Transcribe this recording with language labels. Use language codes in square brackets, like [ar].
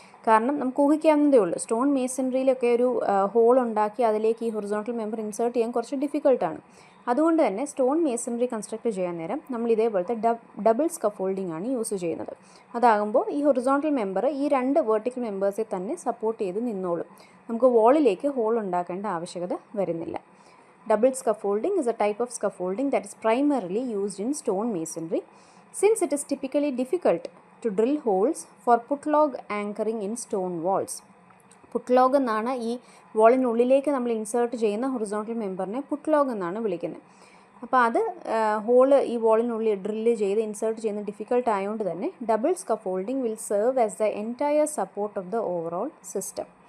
[ml] കാരണം നമുക്ക് ഊഹിക്കാവുന്നതേ ഉള്ളൂ, സ്റ്റോൺ മേസണറിയിലൊക്കെ ഒരു ഹോൾ ഉണ്ടാക്കി അതിലേക്ക് ഈ ഹൊറിസോണ്ടൽ മെമ്പർ ഇൻസേർട്ട് ചെയ്യാൻ കുറച്ച് ഡിഫിക്കൽട്ടാണ്. അതുകൊണ്ട് തന്നെ സ്റ്റോൺ മേസണറി കൺസ്ട്രക്ട് ചെയ്യാൻ നേരം നമ്മൾ ഇതേപോലത്തെ ഡബിൾ സ്കഫോൾഡിംഗ് ആണ് യൂസ് ചെയ്യുന്നത്. അതാകുമ്പോൾ ഈ ഹൊറിസോണ്ടൽ മെമ്പർ ഈ 2 വെർട്ടിക്കൽ മെമ്പേഴ്സെ തന്നെ സപ്പോർട്ട് ചെയ്ത് നിന്നോളും. നമുക്ക് വാളിലേക്ക് ഹോൾ ഉണ്ടാക്കേണ്ട ആവശ്യകത വരുന്നില്ല. [en] Double scaffolding is a type of scaffolding that is primarily used in stone masonry, since it is typically difficult to drill holes for put-log anchoring in stone walls. [ml] പുട്ട്ലോഗ് എന്നാണ് ഈ വാളിനുള്ളിലേക്ക് നമ്മൾ ഇൻസേർട്ട് ചെയ്യുന്ന ഹൊറിസോണ്ടൽ മെമ്പറിനെ പുട്ട്ലോഗ് എന്നാണ് വിളിക്കുന്നത്. അപ്പോൾ അത് ഹോള് ഈ വാളിനുള്ളിൽ drill ചെയ്ത് ഇൻസേർട്ട് ചെയ്യുന്ന ഡിഫിക്കൽട്ട് ആയതുകൊണ്ട് തന്നെ [en] Double scaffolding will serve as the entire support of the overall system.